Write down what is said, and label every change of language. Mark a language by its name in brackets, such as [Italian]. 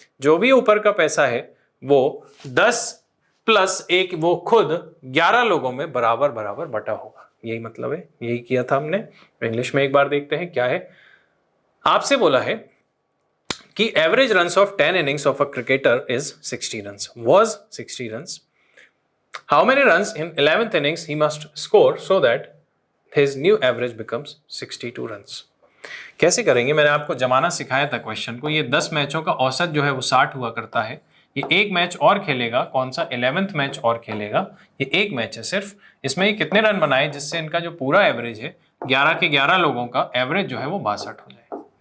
[Hindi] जो भी ऊपर का पैसा है वो 10 प्लस 1 वो खुद 11 लोगों में बराबर बराबर बटा होगा। यही मतलब है, यही किया था हमने। इंग्लिश में एक बार देखते हैं क्या है। आपसे बोला है कि [English] Average runs of 10 innings of a cricketer is 60 runs, was 60 runs. How many runs in 11th innings he must score so that his new average becomes 62 runs. [Hindi] कैसे करेंगे? मैंने आपको जमाना सिखाया था क्वेश्चन को। ये 10 मैचों का औसत जो है वो 60 हुआ करता है। ये एक मैच और खेलेगा, कौन सा? 11th मैच और खेलेगा। ये एक मैच है सिर्फ, इसमें ये कितने रन बनाए जिससे इनका जो पूरा एवरेज है 11 के 11 लोगों का एवरेज जो है वो 62 हो जाए।